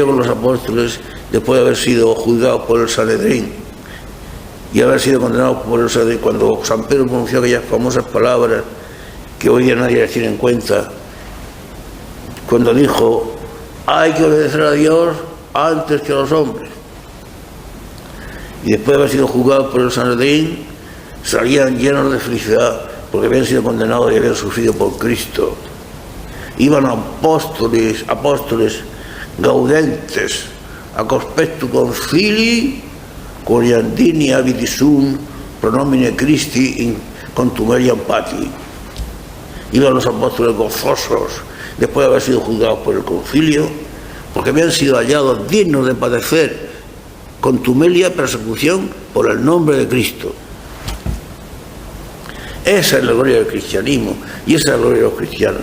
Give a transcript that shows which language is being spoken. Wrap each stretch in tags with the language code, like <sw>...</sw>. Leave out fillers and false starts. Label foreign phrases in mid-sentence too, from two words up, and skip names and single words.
<es>con los apóstoles después de haber sido juzgados por el Sanedrín y haber sido condenados por el Sanedrín, cuando San Pedro pronunció aquellas famosas palabras que hoy día nadie las tiene en cuenta, cuando dijo: hay que obedecer a Dios antes que a los hombres. Y después de haber sido juzgados por el Sanedrín, salían llenos de felicidad porque habían sido condenados y habían sufrido por Cristo.</es> <la>Iban apóstoles gaudentes a conspectu concili coriandini habitisum pronomine Christi in contumeliam pati.</la> <es>Iban los apóstoles gozosos después de haber sido juzgados por el concilio, porque habían sido hallados dignos de padecer contumelia, persecución por el nombre de Cristo. Esa es la gloria del cristianismo y esa es la gloria de los cristianos.</es>